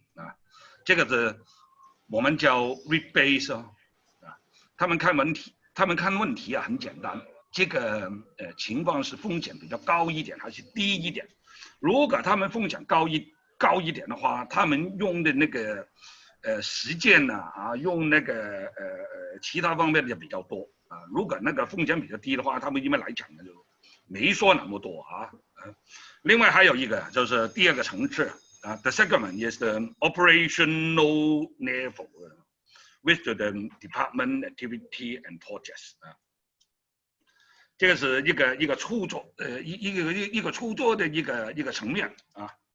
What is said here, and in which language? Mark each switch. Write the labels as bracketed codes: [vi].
[zh] 啊，这个是我们叫 risk base 啊，他们看问题啊很简单，这个情况是风险比较高一点还是低一点？如果他们风险高一点的话，他们用的那个实践呢用那个其他方面的比较多啊。如果那个风险比较低的话，他们一般来讲呢就没说那么多啊。另外还有一个就是第二个层次啊 [en] ，the second one is the operational level with the department activity and projects 啊。 [zh] 这个是一个操作，一个操作的一个层面啊。